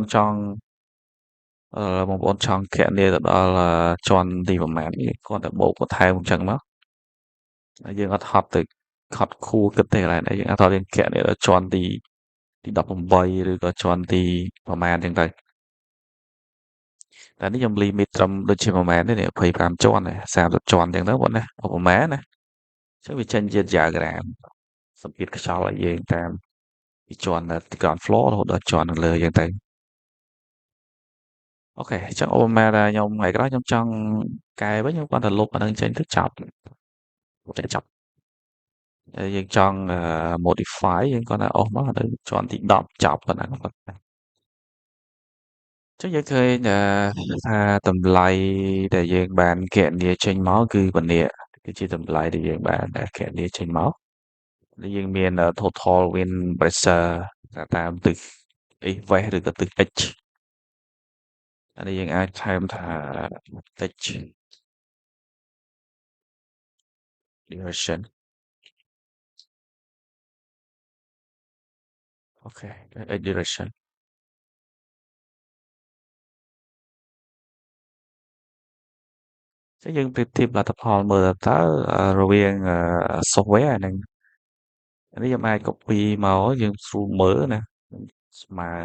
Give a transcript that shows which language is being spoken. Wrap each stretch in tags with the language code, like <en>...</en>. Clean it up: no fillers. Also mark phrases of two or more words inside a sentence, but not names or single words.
<km>បងប្អូនចង់គណនាទៅដល់ជាន់ទីប្រមាណនេះគាត់តែបូកបន្ថែមអញ្ចឹងមកហើយយើងអត់ហត់ទៅខត់ខួរគិតទេកន្លែងនេះយើងអត់យើងគណនាដល់ជាន់ទី18ឬក៏ជាន់ទីប្រមាណអញ្ចឹងទៅតែនេះខ្ញុំ limit ត្រឹមដូចជាប្រមាណទេនេះ25ជាន់30ជាន់អញ្ចឹងទៅបងណាប្រមាណណាអញ្ចឹងវាចេញជា diagram សម្ពាធខ្យល់ឲ្យយើងតាមពីជាន់ទី</km> <en>ground floor</en> <km>រហូតដល់ជាន់ខាងលើអញ្ចឹងទៅ អូខេអញ្ចឹងឧបមាថាខ្ញុំថ្ងៃក្រោយខ្ញុំចង់កែវិញខ្ញុំគ្រាន់តែលុបអានឹងចេញទៅចប់ចេញចប់ហើយយើងចង់modify យើងគ្រាន់តែអស់មកទៅជាន់ទី10ចប់ប៉ុណ្ណឹង ចឹងយើងឃើញថាតម្លៃដែលយើងបានគណនាចេញមកគឺប៉ុណ្នេះគឺជាតម្លៃដែលយើងបានគណនាចេញមកដែលយើងមាន</km> <en>total wind pressure</en> <km>តាមទិស</km> <en>east west</en> <km>ឬក៏ទិស h អានេះយើងអាចថែមថា</km> <en>h direction</en> <km>អូខេ</km> <en>h direction</en> <km>ចឹងយើងប្រៀបធៀបលទ្ធផលមើលតើរវាង software និងនេះខ្ញុំអាច copy មកយើងស្រួលមើលណាស្មើ</km>